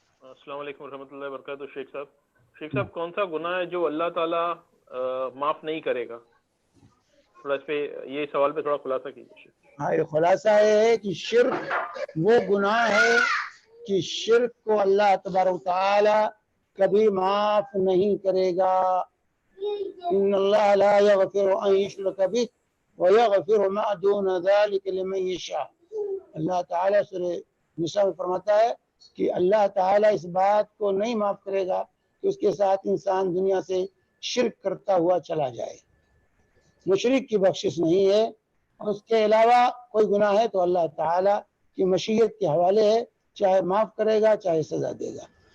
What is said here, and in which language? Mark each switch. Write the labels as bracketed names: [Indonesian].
[Urdu] السلام علیکم ورحمۃ اللہ وبرکاتہ۔ شیخ صاحب کون سا گناہ ہے جو اللہ تعالیٰ معاف نہیں کرے گا؟ تھوڑا اس پہ یہ سوال پہ تھوڑا خلاصہ کیجیے۔ ہاں خلاصہ یہ ہے کہ شرک وہ گناہ ہے کہ شرک کو اللہ تبارک و تعالی کبھی معاف نہیں کرے گا، [Arabic] إن الله لا يغفر أن يشرك به ويغفر ما دون ذلك لمن يشاء. [Urdu] اللہ تعالیٰ سورہ نساء میں فرماتا ہے کہ اللہ تعالیٰ اس بات کو نہیں معاف کرے گا کہ اس کے ساتھ انسان دنیا سے شرک کرتا ہوا چلا جائے. مشرک کی بخشش نہیں ہے. اس کے علاوہ کوئی گناہ ہے تو اللہ تعالیٰ کی مشیت کے حوالے ہے، چاہے معاف کرے گا چاہے سزا دے گا.